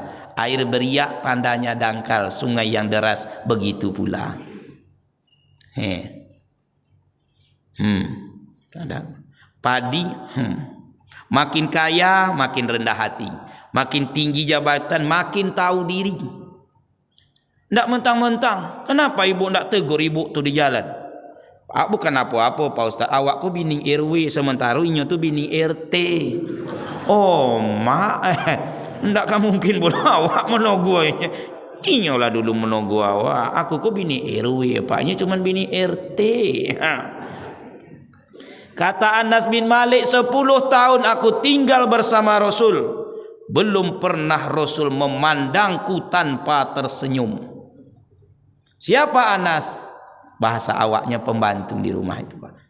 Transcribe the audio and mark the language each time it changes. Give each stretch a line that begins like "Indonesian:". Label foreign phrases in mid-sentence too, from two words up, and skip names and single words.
Indonesian: Air beriak pandanya dangkal, sungai yang deras begitu pula. Ada padi, makin kaya makin rendah hati, makin tinggi jabatan makin tahu diri. Ndak mentang-mentang. Kenapa ibu ndak tegur ibu tu di jalan? Bukan apa-apa Pak Ustaz.
Minangkabau: Awak ku bini RW sementara inyo tu bini RT. Oh mak, ndak kan mungkin pula awak menogo. Inyo lah dulu menogo awak. Aku ku bini RW, Pak. Inyo cuman bini RT.
Indonesian: Kata Anas bin Malik, 10 tahun aku tinggal bersama Rasul. Belum pernah Rasul memandangku tanpa tersenyum. Siapa Anas? Bahasa awaknya pembantu di rumah itu Pak.